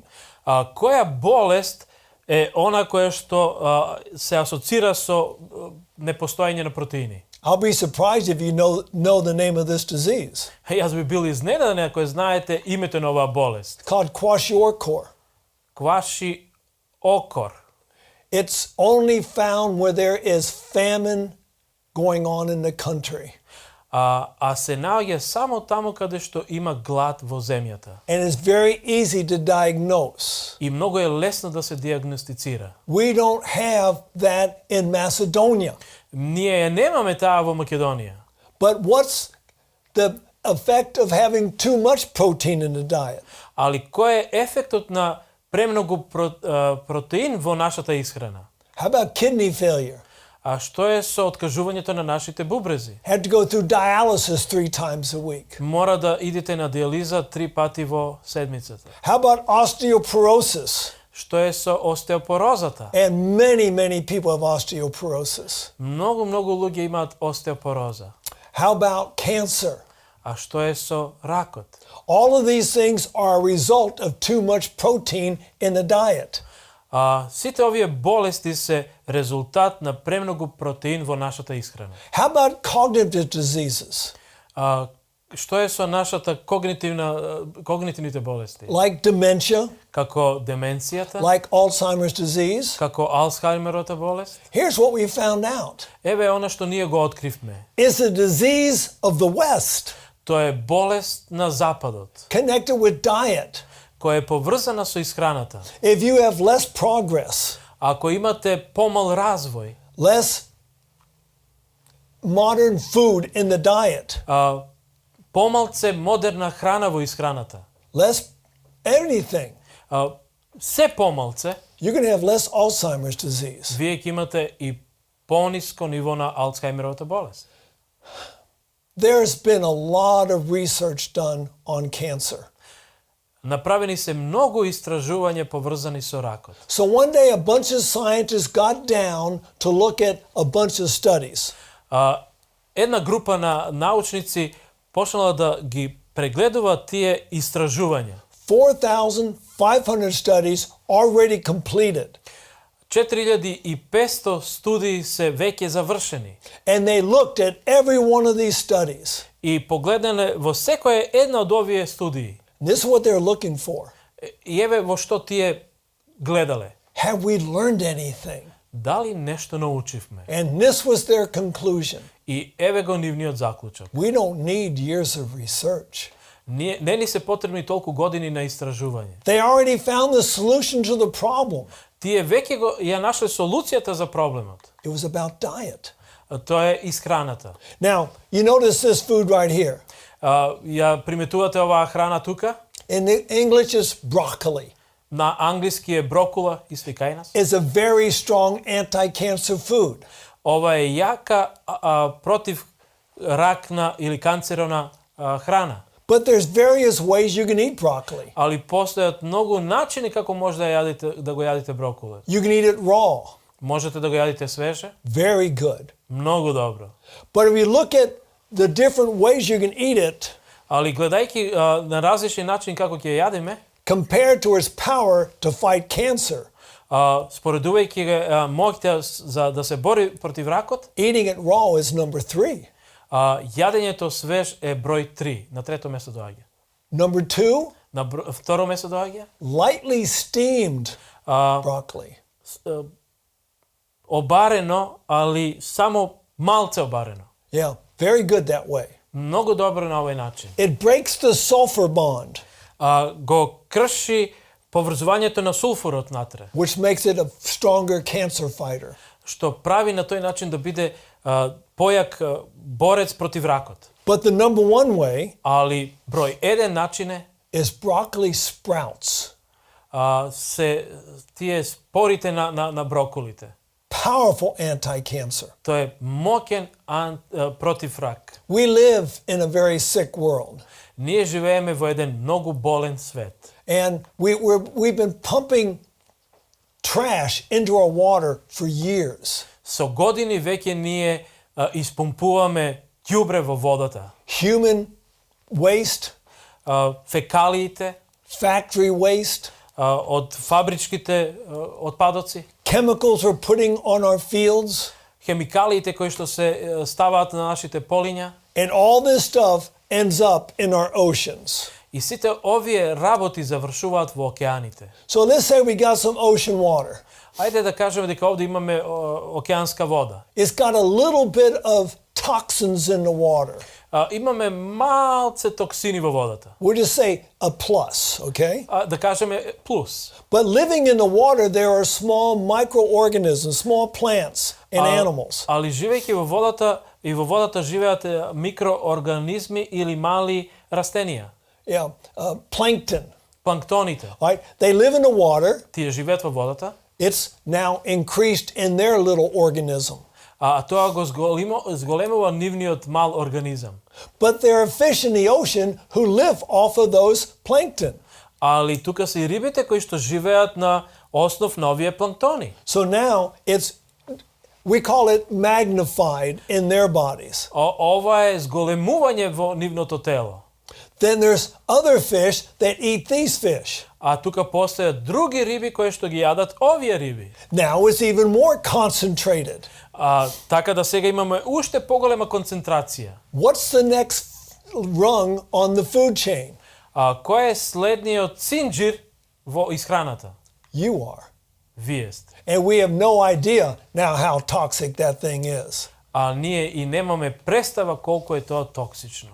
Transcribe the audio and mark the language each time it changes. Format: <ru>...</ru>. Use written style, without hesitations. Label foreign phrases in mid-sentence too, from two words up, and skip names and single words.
<mk>Која болест е она која што се асоцира со непостоење на протеини?</mk> <en>I'll be surprised if you know the name of this disease.</en> <mk>Јас би бил изненаден ако знаете името на оваа болест.</mk> <en>Called kwashiorkor. Kwashiorkor. It's only found where there is famine going on in the country.</en> <mk>Се наоѓа само таму каде што има глад во земјата.</mk> <en>And it's very easy to diagnose.</en> <mk>И многу е лесно да се диагностицира.</mk> <en>We don't have that in Macedonia.</en> <mk>Ние немаме таа во Македонија.</mk> <en>But what's the effect of having too much protein in the diet?</en> <mk>Али кој е ефектот на премногу протеин во нашата исхрана?</mk> <en>How about kidney failure?</en> <mk>А што е со откажувањето на нашите бубрези?</mk> <en>Have to go through dialysis 3 times a week.</en> <mk>Мора да идете на диализа 3 пати во седмицата.</mk> <en>How about osteoporosis?</en> <mk>Што е со остеопорозата?</mk> <en>And many people have osteoporosis.</en> <mk>Многу луѓе имаат остеопороза.</mk> <en>How about cancer?</en> <mk>А што е со ракот?</mk> <en>All of these things are a result of too much protein in the diet.</en> <mk>Сите овие болести се резултат на премногу протеин во нашата исхрана.</mk> <en>How about cognitive diseases?</en> <mk>Што е со нашата когнитивните болести?</mk> <en>Like dementia?</en> <mk>Како деменцијата?</mk> <en>Like Alzheimer's disease?</en> <mk>Како Алцхаймеровата болест?</mk> <en>Here's what we found out.</en> <mk>Еве она што ние го откривме.</mk> <en>It's a disease of the West.</en> <mk>Тоа е болест на западот.</mk> <en>Connected with diet.</en> <mk>Која е поврзана со исхраната.</mk> <en>If you have less progress,</en> <mk>ако имате помал развој,</mk> <en>less modern food in the diet.</en> <mk>Помалце модерна храна во исхраната.</mk> <en>Less anything.</en> <mk>Се помалце,</mk> <en>You're going to have less Alzheimer's disease.</en> <mk>вие ќе имате и пониско ниво на Алцхаймеровата болест.</mk> <en>There's been a lot of research done on cancer.</en> <mk>Направени се многу истражувања поврзани со ракот.</mk> <en>So one day a bunch of scientists got down to look at a bunch of studies.</en> <mk>Една група на научници почнала да ги прегледува тие истражувања.</mk> <en>4,500 studies already completed.</en> <mk>4500 студии се веќе завршени.</mk> <en>And they looked at every one of these studies.</en> <mk>И погледнале во секоја една од овие студии.</mk> <en>This is what they're looking for.</en> <mk>И еве во што тие гледале.</mk> <en>Have we learned anything?</en> <mk>Дали нешто научивме?</mk> <en>And this was their conclusion.</en> <mk>И еве го нивниот заклучок.</mk> <en>We don't need years of research.</en> <mk>Не ни се потребни толку години на истражување.</mk> <en>They already found the solution to the problem.</en> <mk>Тие веќе го ја нашле солуцијата за проблемот.</mk> <en>It was about diet.</en> <mk>Тоа е исхраната.</mk> <en>Now, you notice this food right here.</en> <mk>Ја приметувате оваа храна тука?</mk> <en>In English it's broccoli.</en> <mk>На англиски е брокула, исто и кај нас.</mk> <en>It's a very strong anti-cancer food.</en> <mk>Ова е јака против ракна или канцерона храна.</mk> <en>But there's various ways you can eat broccoli.</en> <mk>Али постојат многу начини како може да го јадите брокуле.</mk> <en>You can eat it raw.</en> <mk>Можете да го јадите свеже?</mk> <en>Very good.</en> <mk>Многу добро.</mk> <en>But if you look at the different ways you can eat it,</en> <mk>Али гледајќи на различни начини како ќе ја јадиме,</mk> <en>compared to its power to fight cancer,</en> <mk>споредувајќи го моќта за да се бори против ракот,</mk> <en>eating it raw is number 3.</en> <mk>Јадењето свеж е број 3, на трето место доаѓа.</mk> <en>Number 2,</en> <mk>На второ место доаѓа</mk> <en>lightly steamed broccoli.</en> <mk>Обарено, али само малце обарено.</mk> <en>Yeah, very good that way.</en> <mk>Многу добро на овој начин.</mk> <en>It breaks the sulfur bond,</en> <mk>Го крши поврзувањето на сулфурот натре,</mk> <en>which makes it a stronger cancer fighter.</en> <mk>што прави на тој начин да биде појак борец против ракот.</mk> <en>But the number 1 way</en> <mk>Али број 1 начин е</mk> <en>is broccoli sprouts.</en> <mk>се тие спорите на брокулите.</mk> <en>Powerful anti-cancer.</en> <mk>Тоа е моќен против рак.</mk> <en>We live in a very sick world.</en> <mk>Ние живееме во еден многу болен свет.</mk> <en>And we've been pumping trash into our water for years.</en> <mk>Со години веќе ние испумпуваме ѓубре во водата.</mk> <en>Human waste,</en> <mk>Фекалиите</mk> <en>factory waste,</en> <mk>од фабричките отпадоци,</mk> <en>chemicals we're putting on our fields,</en> <mk>хемикалиите кои што се ставаат на нашите полиња,</mk> <en>and all this stuff ends up in our oceans.</en> <mk>и сите овие работи завршуваат во океаните.</mk> <en>So let's say we got some ocean water.</en> <mk>Ајде да кажеме дека овде имаме океанска вода.</mk> <en>It's got a little bit of toxins in the water.</en> <mk>Имаме малце токсини во водата.</mk> <en>We'll just say a plus, okay?</en> <mk>Да кажеме плюс.</mk> <en>But living in the water, there are small microorganisms, small plants and animals.</en> <mk>Али живејќи во водата, и во водата живеат микроорганизми или мали растенија.</mk> <en>Yeah, plankton.</en> <mk>Планктоните.</mk> <en>Right? They live in the water.</en> <mk>Тие живеат во водата.</mk> <en>It's now increased in their little organism.</en> <mk>Тоа го зголемува нивниот мал организам.</mk> <en>But there are fish in the ocean who live off of those plankton.</en> <mk>Али тука се и рибите кои што живеат на основ на овие планктони.</mk> <en>So now we call it magnified in their bodies.</en> <mk>Ова е зголемување во нивното тело.</mk> <en>Then there's other fish that eat these fish.</en> <mk>Тука постојат други риби кои што ги јадат овие риби.</mk> <en>Now it's even more concentrated.</en> <mk>Така да сега имаме уште поголема концентрација.</mk> <en>What's the next rung on the food chain?</en> <mk>Кој е следниот цинџир во исхраната?</mk> <en>You are.</en> <mk>Вие сте.</mk> <en>And we have no idea now how toxic that thing is.</en> <mk>Ние и немаме представа колку е тоа токсично.</mk>